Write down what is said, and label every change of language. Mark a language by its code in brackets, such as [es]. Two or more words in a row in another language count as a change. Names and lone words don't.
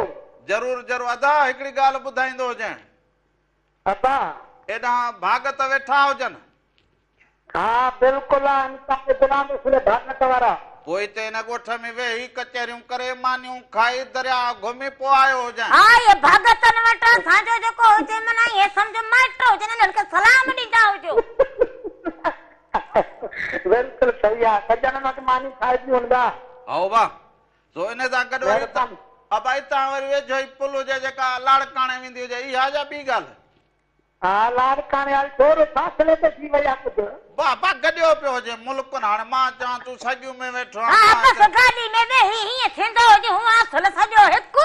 [sd] ज़रूर ज़रूर अदा हिकिड़ी ॻाल्हि ॿुधाईंदो हुजांइ अदा एॾा भागत वेठा हुजनि हा बिल्कुलु आहे तव्हांखे गुलाम रसूल भागत वारा पोइ हिते हिन ॻोठ में वेही कचहरियूं करे मानियूं खाई दरिया घुमी पोइ आयो हुजांइ हा ये भगतन वटि असांजो जेको हुजे माना इहे सम्झो माइट हुजनि हिननि खे सलाम ॾींदा हुजो बिल्कुलु सही आहे सजन वटि मानी खाइजी हूंदा आओ बा सो इन सां गॾु वरी अब हितां वरी वेझो ई पुल हुजे जेका लाड़काणे वेंदी हुजे इहा छा ॿी ॻाल्हि हा लाड़काणे वारी थोरो फासिले ते थी वई आहे कुझु बाबा गॾियो पियो हुजे मुल्क हाणे मां चवां तूं सगियूं में वेठो हा बस गाॾी में वेही हीअं थींदो हुजे हूअं असुल सॼो हिकु